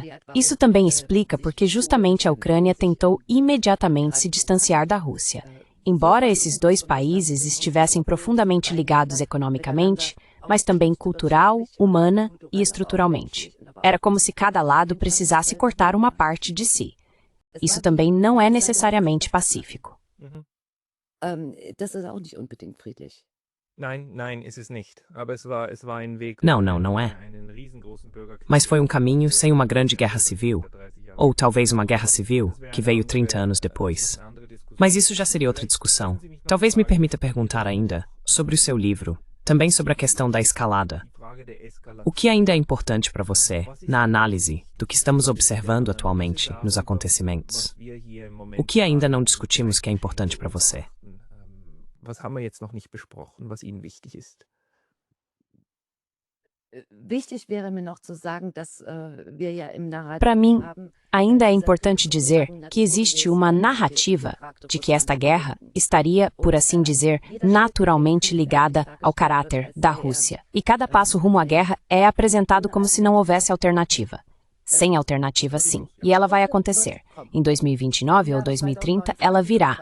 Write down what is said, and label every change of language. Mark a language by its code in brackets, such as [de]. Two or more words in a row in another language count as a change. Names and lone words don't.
[pt] Isso também explica porque justamente a Ucrânia tentou imediatamente se distanciar da Rússia. Embora esses dois países estivessem profundamente ligados economicamente, mas também cultural, humana e estruturalmente. Era como se cada lado precisasse cortar uma parte de si. Isso também não é necessariamente pacífico. [de] das ist auch nicht unbedingt friedlich. Nein, ist es nicht. Aber es war ein Weg. [pt] Não, não é. Mas foi um caminho sem uma grande guerra civil, ou talvez uma guerra civil, que veio 30 anos depois. Mas isso já seria outra discussão. Talvez me permita perguntar ainda sobre o seu livro, também sobre a questão da escalada. O que ainda é importante para você, na análise do que estamos observando atualmente nos acontecimentos? O que ainda não discutimos que é importante para você? [de] Was haben wir jetzt noch nicht besprochen, was Ihnen wichtig ist? Wichtig wäre mir noch zu sagen, dass wir ja im Narrativ [pt] Para mim, [de] haben, [pt] ainda é importante dizer que existe uma narrativa de que esta guerra estaria, por assim dizer, naturalmente ligada ao caráter da Rússia. E cada passo rumo à guerra é apresentado como se não houvesse alternativa. Sem alternativa, sim. E ela vai acontecer. Em 2029 ou 2030, ela virá.